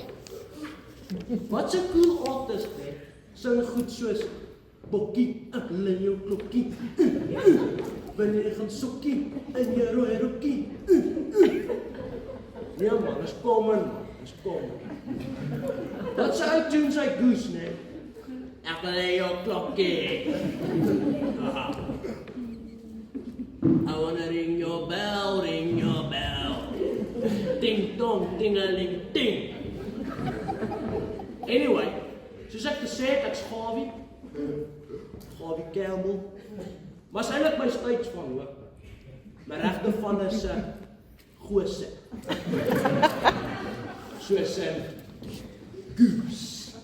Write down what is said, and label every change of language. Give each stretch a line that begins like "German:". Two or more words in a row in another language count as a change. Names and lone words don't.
Afrikaans: Wat 'n
English: cool artist
Afrikaans: hè, sing goed soos Bokkie, ek lê jou klokkie. Wanneer jy gaan sokkie in jou rooi rokkie. Ja man, is common. Dat sy uittune sy goose, nee. Ek lê jou klokkie.
English: I wanna ring your bell. Ding dong, ding-a-ling, ding.
Afrikaans: Anyway, soos ek gesê het, ek's Gawie Campbell. Maar is eintlik my steeds van hoor. My regte van is Gose. Soos Goose.